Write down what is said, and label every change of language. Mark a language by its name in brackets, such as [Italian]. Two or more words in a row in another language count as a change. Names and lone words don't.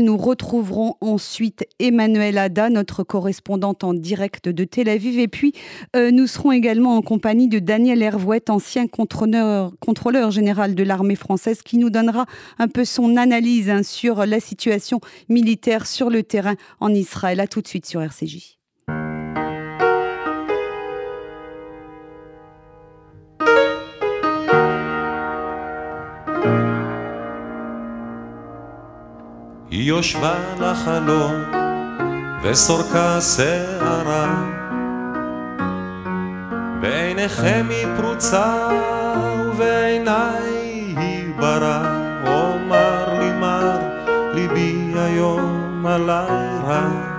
[French] Nous retrouverons ensuite Emmanuel Ada, notre correspondante en direct de Tel Aviv. Et puis, nous serons également en compagnie de Daniel Hervouet, ancien contrôleur général de l'armée française, qui nous donnera un peu son analyse sur la situation militaire sur le terrain en Israël. À tout de suite sur RCJ. [Hebrew] היא יושבה לחלום וסורקה שערה בעיניכם היא פרוצה ובעיניי היא ברא אומר לי מר ליבי היום עלי רע